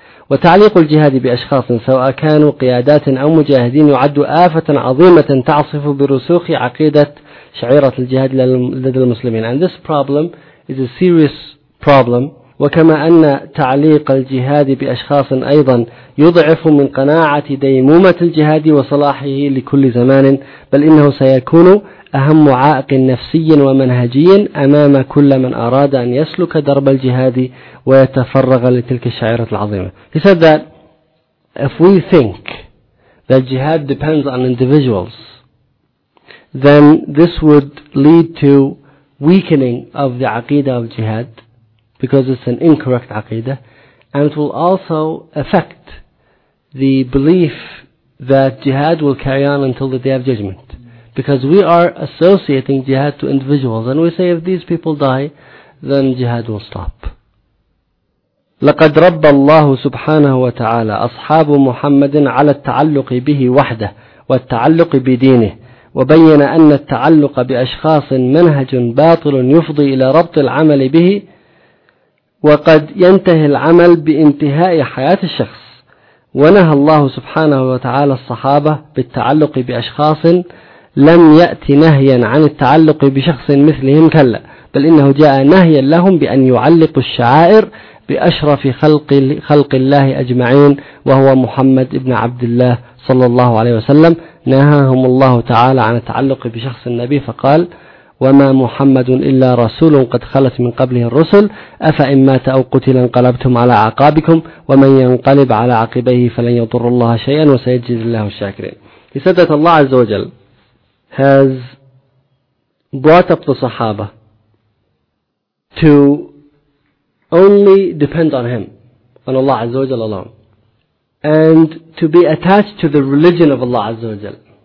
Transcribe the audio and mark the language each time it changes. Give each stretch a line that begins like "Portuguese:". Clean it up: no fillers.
Arabic: وتعليق الجهاد بأشخاص سواء كانوا قيادات أو مجاهدين يعد آفة عظيمة تعصف برسوخ عقيدة شعيرة الجهاد لدى المسلمين.
English: And this problem is a serious problem.
Arabic: وكما أن تعليق الجهاد بأشخاص أيضا يضعف من قناعة ديمومة الجهاد وصلاحه لكل زمان, بل إنه سيكون أهم عائق نفسي ومنهجي أمام كل من أراد أن يسلك درب الجهاد ويتفرغ لتلك الشعيرة العظيمة.
English: He said that if we think that jihad depends on individuals, then this would lead to weakening of the aqidah of jihad, because it's an incorrect aqidah, and it will also affect the belief that jihad will carry on until the day of judgment. Because we are associating jihad to individuals, and we say if these people die, then jihad will stop.
Arabic: لقد رب الله سبحانه وتعالى أصحاب محمد على التعلق به وحده والتعلق بدينه, وبين أن التعلق بأشخاص منهج باطل يفضي إلى ربط العمل به, وقد ينتهي العمل بانتهاء حياة الشخص. ونهى الله سبحانه وتعالى الصحابة بالتعلق بأشخاص, لم يأتي نهيا عن التعلق بشخص مثلهم كلا, بل إنه جاء نهيا لهم بأن يعلقوا الشعائر بأشرف خلق الله أجمعين وهو محمد ابن عبد الله صلى الله عليه وسلم. نهاهم الله تعالى عن التعلق بشخص النبي فقال وما محمد إلا رسول قد خلت من قبله الرسل أفإن مات أو قتل انقلبتم على عقابكم ومن ينقلب على عقبيه فلن يضر الله شيئا وسيجزي الله الشاكرين.
English: He said that Allah
Arabic: عز وجل
English: has brought up the Sahaba to only depend on him, on Allah عز وجل alone, and to be attached to the religion of Allah Azza wa Jal.